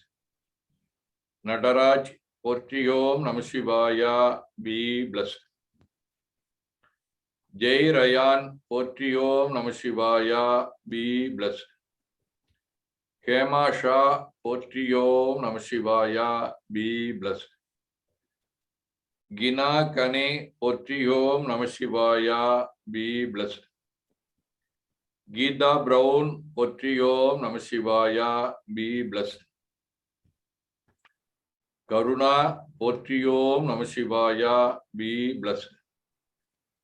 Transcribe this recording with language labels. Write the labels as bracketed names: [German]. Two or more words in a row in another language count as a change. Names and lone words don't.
[Sanskrit] Nataraj, Potri Om Namah Shivaya, [English] be blessed. [Sanskrit] Jai Rayan, Potri Om Namah Shivaya, [English] be blessed. [Sanskrit] Hema Shah, Potri Om Namah Shivaya, [English] be blessed. [Sanskrit] Gina Kane, Potri Om Namah Shivaya, [English] be blessed. [Sanskrit] Geeta Brown, Potri Om Namah Shivaya, [English] be blessed. [Sanskrit] Karuna, Potri Om Namah Shivaya, [English] be blessed.